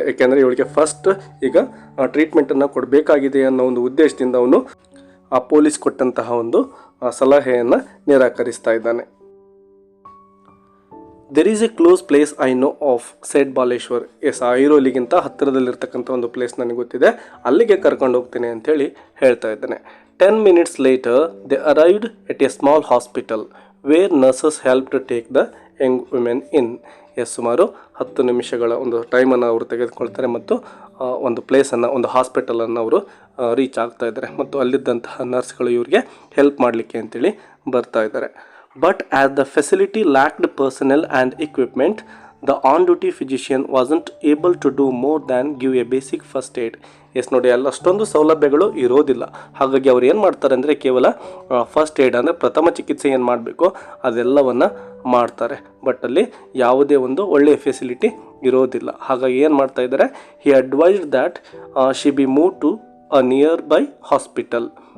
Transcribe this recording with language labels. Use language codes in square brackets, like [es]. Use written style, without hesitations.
[kn] ಯಾಕೆಂದರೆ ಇವಳಿಗೆ ಫಸ್ಟ್ ಈಗ ಟ್ರೀಟ್ಮೆಂಟನ್ನು ಕೊಡಬೇಕಾಗಿದೆ ಅನ್ನೋ ಒಂದು ಉದ್ದೇಶದಿಂದ ಅವನು ಆ ಪೊಲೀಸ್ ಕೊಟ್ಟಂತಹ ಒಂದು ಸಲಹೆಯನ್ನು ನಿರಾಕರಿಸ್ತಾ ಇದ್ದಾನೆ. [en] There is a close place I know of, said Baleshwar. [kn] S, ಐರೋಲಿಗಿಂತ ಹತ್ತಿರದಲ್ಲಿರ್ತಕ್ಕಂಥ ಒಂದು ಪ್ಲೇಸ್ ನನಗೆ ಗೊತ್ತಿದೆ, ಅಲ್ಲಿಗೆ ಕರ್ಕೊಂಡು ಹೋಗ್ತೀನಿ ಅಂಥೇಳಿ ಹೇಳ್ತಾ ಇದ್ದಾನೆ. [en] 10 minutes later they arrived at a small hospital where nurses helped to take the young women in. [kn] S, ಸುಮಾರು 10 ನಿಮಿಷಗಳ ಒಂದು ಟೈಮನ್ನು ಅವರು ತೆಗೆದುಕೊಳ್ತಾರೆ ಮತ್ತು ಒಂದು ಪ್ಲೇಸನ್ನು, ಒಂದು ಹಾಸ್ಪಿಟಲನ್ನು ಅವರು ರೀಚ್ ಆಗ್ತಾ ಇದ್ದಾರೆ. ಮತ್ತು ಅಲ್ಲಿದ್ದಂತಹ ನರ್ಸ್ಗಳು ಇವರಿಗೆ ಹೆಲ್ಪ್ ಮಾಡಲಿಕ್ಕೆ ಅಂತೇಳಿ ಬರ್ತಾ ಇದ್ದಾರೆ. [en] But as the facility lacked personnel and equipment, the on-duty physician wasn't able to do more than give a basic first aid. [kn] S ನೋಡಿ, ಅಲ್ಲಷ್ಟೊಂದು ಸೌಲಭ್ಯಗಳು ಇರೋದಿಲ್ಲ. ಹಾಗಾಗಿ ಅವ್ರು ಏನು ಮಾಡ್ತಾರೆ ಅಂದರೆ ಕೇವಲ ಫಸ್ಟ್ ಏಡ್ ಅಂದರೆ ಪ್ರಥಮ ಚಿಕಿತ್ಸೆ ಏನು ಮಾಡಬೇಕು ಅದೆಲ್ಲವನ್ನು ಮಾಡ್ತಾರೆ. ಬಟ್ ಅಲ್ಲಿ ಯಾವುದೇ ಒಂದು ಒಳ್ಳೆಯ ಫೆಸಿಲಿಟಿ ಇರೋದಿಲ್ಲ. ಹಾಗಾಗಿ ಏನು ಮಾಡ್ತಾ ಇದ್ದಾರೆ, [en] He advised that she be move to a nearby hospital.